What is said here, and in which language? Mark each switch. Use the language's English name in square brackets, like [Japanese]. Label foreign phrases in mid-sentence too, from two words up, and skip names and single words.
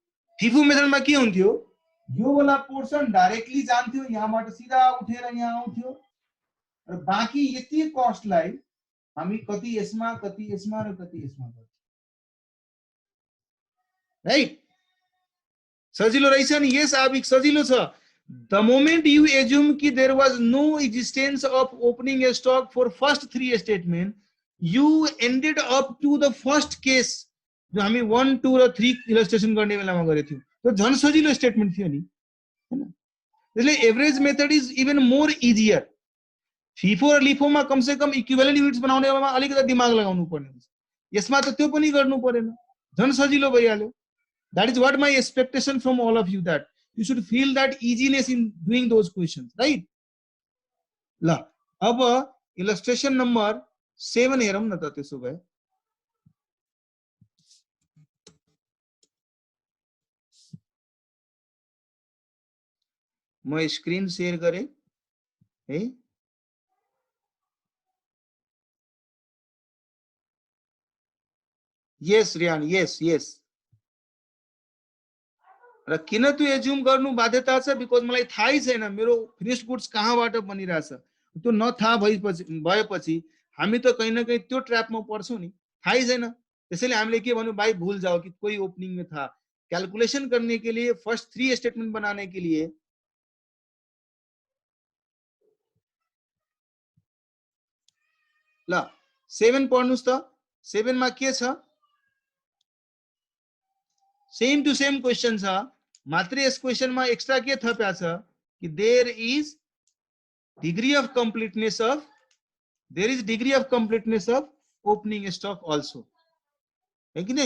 [Nepali] फिफो मेथडमा के हुन्थ्यो? यो वाला पोर्सन डाइरेक्टली जान्थ्यो, यहाँबाट सिधा उठेर यहाँ आउँथ्यो, र बाँकी यति कस्टलाई हामी कति यसमा र कति यसमा गर्छौं, राइट? सजिलो रहेछ नि? यस आविक सजिलो छ. [English] The moment you assume कि there was no existence of opening a stock for first 3 statement, you ended up to the first case [Nepali] जो हामी 1, 2 र 3 इलस्ट्रेसन गर्ने बेलामा गरेको थियौं. त्यो झन् सजिलो स्टेटमेन्ट थियो नि, हैन? त्यसले [English] average method is even more easier. [Nepali] FIFO र LIFO मा [Hindi] कम से कम [English] equivalent units [Nepali] बनाउने बेलामा अलिकति दिमाग लगाउनु पर्ने हुन्छ. यसमा त त्यो पनि गर्नु परेन, झन् सजिलो भइहाल्यो. [English] That is what my expectation from all of you, that you should feel that easiness in doing those questions, right? [Nepali] ल अब इलस्ट्रेशन नंबर 7 हेरौं न त. त्यसो भए म [English] screen share [Nepali] गरे है. [English] yes Riyan, yes yes. [Nepali] र किन त्यो एज्युम गर्नु बाध्यता छ? बिकज मलाई थाहै छैन मेरो [English] finished goods [Nepali] कहाँबाट बनिरहेछ. त्यो नथाहा भएपछि हामी त कहीं न कहीं त्यो ट्र्यापमा पर्छौं नि, थाहै छैन. त्यसैले हामीले के भन्नु, [Hindi] भाई भूल जाओ कि कोई ओपनिंग में था. कैलकुलेशन करने के लिए, [English] first 3 statement [Hindi] बनाने के लिए [Nepali] ल 7 पढ्नुस् त. 7 मा के छ? [English] same to same question [Nepali] छ, मात्र यस क्वेश्चनमा एक्स्ट्रा के थप्या छ कि [English] there is degree of completeness of opening stock also, [Nepali] है कि नै?